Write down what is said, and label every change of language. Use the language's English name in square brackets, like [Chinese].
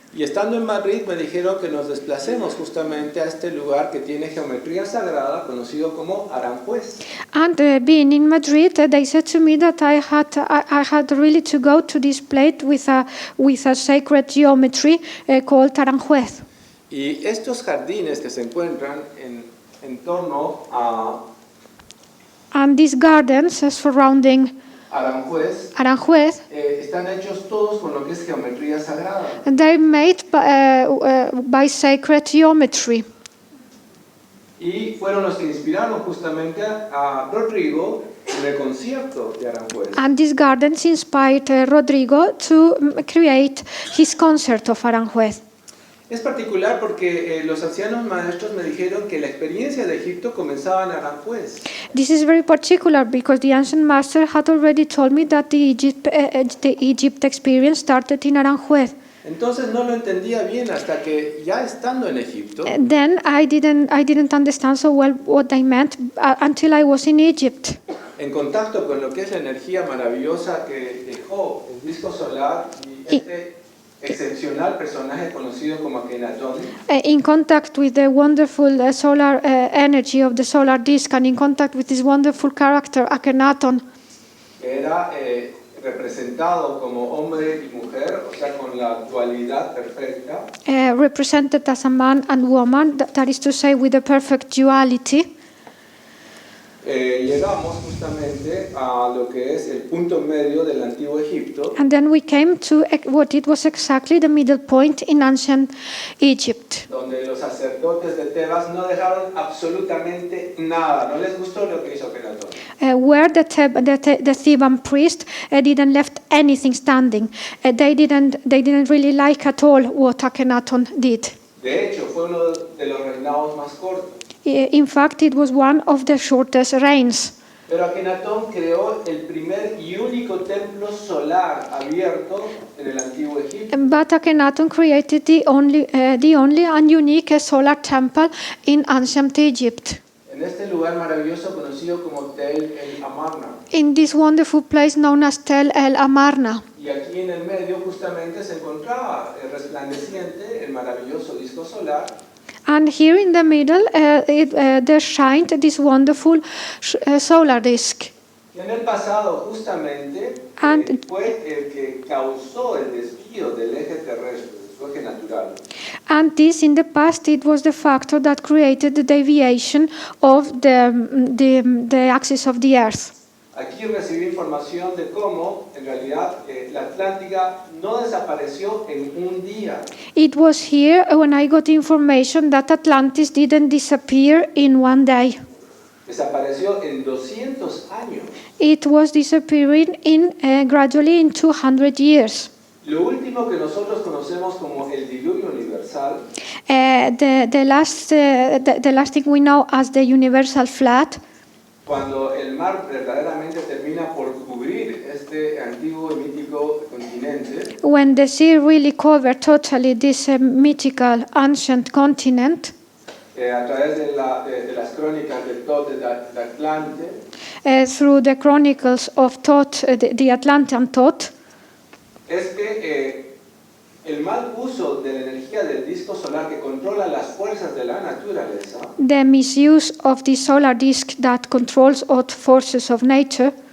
[Spanish] Y estando en Madrid me dijeron que nos desplacemos justamente a este lugar que tiene geometría sagrada, conocido como Aranjuez. [English] And being in Madrid, they said to me that I had really to go to this place with a sacred geometry called Aranjuez. [Spanish] Y estos jardines que se encuentran en torno a [English] And these gardens surrounding [Spanish] Aranjuez están hechos todos con lo que es geometría sagrada. [English] they're made by sacred geometry. [Spanish] y fueron los que inspiraron justamente a Rodrigo en el concierto de Aranjuez. [English] And these gardens inspired Rodrigo to create his concert of Aranjuez. [Spanish] Es particular porque los ancianos maestros me dijeron que la experiencia de Egipto comenzaba en Aranjuez. [English] This is very particular because the ancient master had already told me that the Egypt experience started in Aranjuez. [Spanish] Entonces no lo entendía bien hasta que ya estando en Egipto, [English] Then I didn't understand so well what they meant until I was in Egypt. [Spanish] en contacto con lo que es la energía maravillosa que dejó el disco solar y este excepcional personaje conocido como Akenatón, [English] In contact with the wonderful solar energy of the solar disk and in contact with this wonderful character, Akhenaton, [Spanish] que era representado como hombre y mujer, o sea, con la dualidad perfecta, [English] represented as a man and woman, that is to say, with the perfect duality. [Spanish] llegamos justamente a lo que es el punto medio del antiguo Egipto, [English] And then we came to what it was exactly the middle point in ancient Egypt, [Spanish] donde los sacerdotes de Tebas no dejaron absolutamente nada, no les gustó lo que hizo Akenatón. [English] where the Theban priest didn't left anything standing. They didn't really like at all what Akhenaton did. [Spanish] De hecho, fue uno de los reinados más cortos. [English] In fact, it was one of the shortest reigns. [Spanish] Pero Akenatón creó el primer y único templo solar abierto en el antiguo Egipto. [English] But Akhenaton created the only and unique solar temple in ancient Egypt. [Spanish] En este lugar maravilloso conocido como Tel el Amarna. [English] In this wonderful place known as Tel el Amarna. [Spanish] Y aquí en el medio justamente se encontraba el resplandeciente, el maravilloso disco solar. [English] And here in the middle, there shined this wonderful solar disk. [Spanish] Y en el pasado justamente fue el que causó el desvío del eje terrestre, de su eje natural. [English] And this, in the past, it was the factor that created the deviation of the axis of the Earth. [Spanish] Aquí recibí información de cómo, en realidad, la Atlántida no desapareció en un día. [English] It was here when I got information that Atlantis didn't disappear in one day. [Spanish] Desapareció en 200 años. [English] It was disappearing gradually in 200 years. [Spanish] Lo último que nosotros conocemos como el diluvio universal [English] The last thing we know as the universal flood, [Spanish] cuando el mar verdaderamente termina por cubrir este antiguo y mítico continente, [English] when the sea really covered totally this mythical ancient continent, [Spanish] a través de las crónicas de Thoth de Atlante, [English] through the chronicles of Thoth, the Atlantean Thoth, [Spanish] es que el mal uso de la energía del disco solar que controla las fuerzas de la naturaleza [English] the misuse of the solar disk that controls all forces of nature,